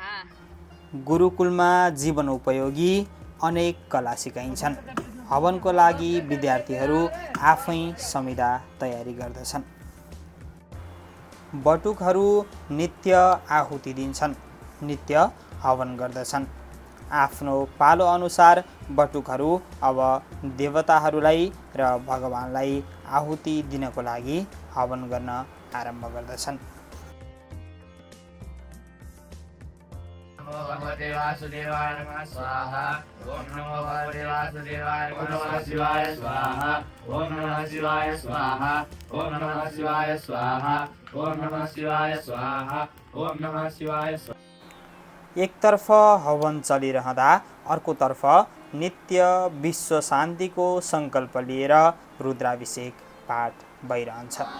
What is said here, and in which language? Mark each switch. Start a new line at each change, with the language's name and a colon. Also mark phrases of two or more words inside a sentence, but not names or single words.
Nepali: गुरुकुलमा जीवनोपयोगी अनेक कला सिकाइन्छन्। हवनको लागि विद्यार्थीहरू आफै संविधा तयारी गर्दछन्। बटुकहरू नित्य आहुति दिन्छन्, नित्य हवन गर्दछन्। आफ्नो पालो अनुसार बटुकहरू अब देवताहरूलाई र भगवानलाई आहुति दिनको लागि हवन गर्न आरम्भ गर्दछन्।
Sanskrit: भगवते वासुदेवाय नमः स्वाहा। ओम नमो भगवते वासुदेवाय नमः शिवाय स्वाहा। ओम नमः शिवाय स्वाहा। ओम नमः शिवाय स्वाहा। ओम नमः शिवाय स्वाहा। ओम नमः शिवाय स्वाहा।
Nepali: एकतर्फ हवन चलिरहँदा अर्कोतर्फ नित्य विश्व शान्तिको सङ्कल्प लिएर रुद्राभिषेक पाठ भइरहन्छ।